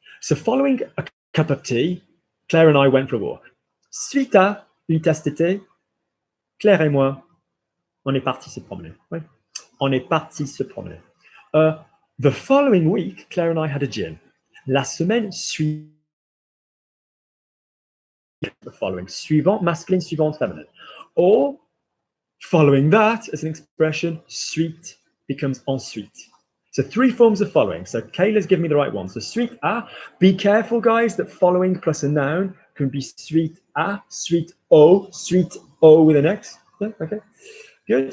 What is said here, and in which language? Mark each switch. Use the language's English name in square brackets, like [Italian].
[English] So following a cup of tea, Claire and I went for a walk. [French] Suite à une tasse de thé, Claire et moi, on est parti se promener. Oui. On est parti se promener. [English] The following week, Claire and I had a gin. [French] La semaine suivante, [English] the following, [French] suivant, masculine, suivante, feminine. [English] Or following that as an expression, suite becomes ensuite. So 3 forms of following. So Kayla's given me the right one. So suite à. Be careful, guys, that following plus a noun can be [French] suite à, suite au [English] with an X. Yeah, okay. Good.